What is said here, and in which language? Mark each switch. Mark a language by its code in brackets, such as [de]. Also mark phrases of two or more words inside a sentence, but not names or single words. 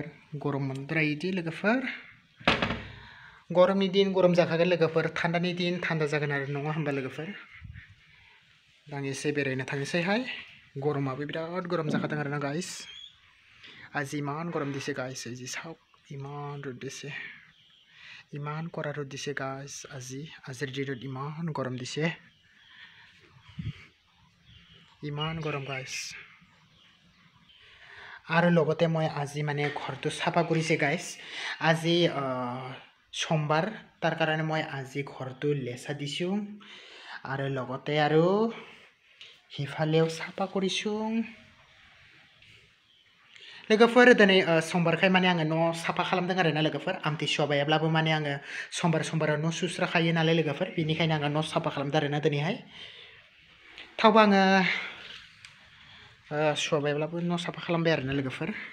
[brx] गरम मोनद्रायोदि लोगोफोर। गरमनि दिन गरम जाखागोन लोगोफोर। थान्दानि दिन थान्दा जागोन आरो नङा होमबा लोगोफोर। दा आं एसे बेरायनो थांनोसैहाय। गरमाबो बिराद गरम जाखादों आरोना गाइस। [as] আজি ইমান গৰম দিছে গাইছ। আজি চাও ইমান ৰ'দ দিছে। ইমান কৰা ৰ'দ দিছে গাইছ। আজিৰ দিনত ইমান গৰম দিছে। ইমান গৰম গাইস। আৰু লগতে মই আজি মানে ঘৰটো সাফা কৰিছে গাইস। আজি সোমবাৰ তাৰ কাৰণে মই আজি ঘৰটো লেচা দিছোঁ। আৰু লগতে আৰু হিফালেও সাফা কৰিছোঁ। [brx] लोगोफोर दिनै समबारखाय माने आङो न' साफा खालामदों आरोना लोगोफोर। आमथिसुवा बायाब्लाबो माने आङो समबाराव न' सुस्राखायो नालाय लोगोफोर। बेनिखायनो आङो न' साफा खालामदों आरोना दिनैहाय। थेवबो आङो सुवा बायाब्लाबो न' साफा खालामबाय आरोना लोगोफोर।